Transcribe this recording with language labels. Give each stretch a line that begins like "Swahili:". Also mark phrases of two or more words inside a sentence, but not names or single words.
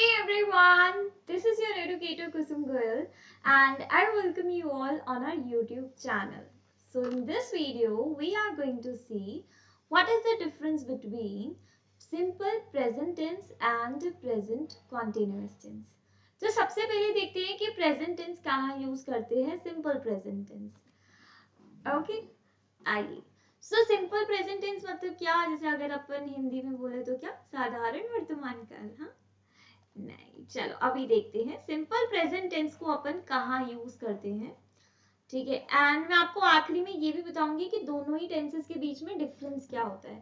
English: everyone, this is your educator Kusum Goyal and I welcome you all on our YouTube channel. So in this video, we are going to see what is the difference between simple present tense and present continuous tense.
Hindi: तो सबसे पहले देखते हैं कि
English: present tense
Hindi: कहाँ यूज करते हैं
English: simple present tense.
Hindi: Okay, आइए.
English: So simple present tense
Hindi: मतलब क्या, जैसे अगर अपन हिंदी में बोले तो क्या, साधारण वर्तमान काल. हाँ, नहीं, चलो अभी देखते हैं
English: simple present tense
Hindi: को अपन कहाँ यूज करते हैं. ठीक है, एंड मैं आपको आखिरी में ये भी बताऊंगी कि दोनों ही टेंसेस के बीच में डिफरेंस क्या होता है.